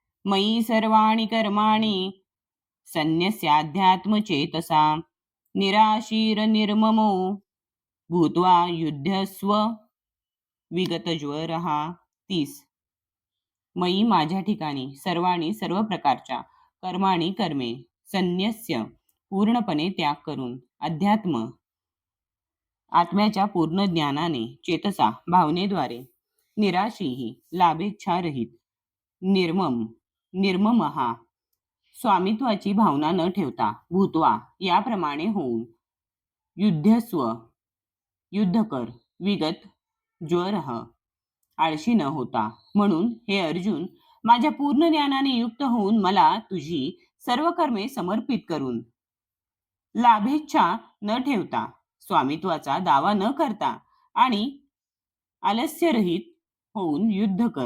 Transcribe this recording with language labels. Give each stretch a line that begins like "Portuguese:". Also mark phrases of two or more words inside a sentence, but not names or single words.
Sanskrit: मयी सर्वाणि कर्माणि संन्यस्याध्यात्मचेतसा निराशीर निर्ममो भूत्वा युध्यस्व विगतज्वरः.
Marathi: 30. मयी माझ्या ठिकाणी सर्वाणी सर्व प्रकारच्या कर्माणी कर्मे संन्यस्य पूर्णपणे त्याग करून अध्यात्म आत्म्याच्या पूर्ण ज्ञानाने चेतसा भावनेद्वारे निराशीही लाभेच्छारहित निर्ममहा स्वामित्वाची भावना न ठेवता भूत्वा याप्रमाणे होऊन युद्धस्व युद्ध कर
Sanskrit: विगत ज्वरः
Marathi: आळशी न होता. म्हणून हे अर्जुन, माझ्या पूर्ण ज्ञानाने युक्त होऊन मला तुझी सर्व कर्मे समर्पित करून लाभेच्छा न ठेवता स्वामित्वाचा दावा न करता आणि आलस्यरहित होऊन युद्ध कर.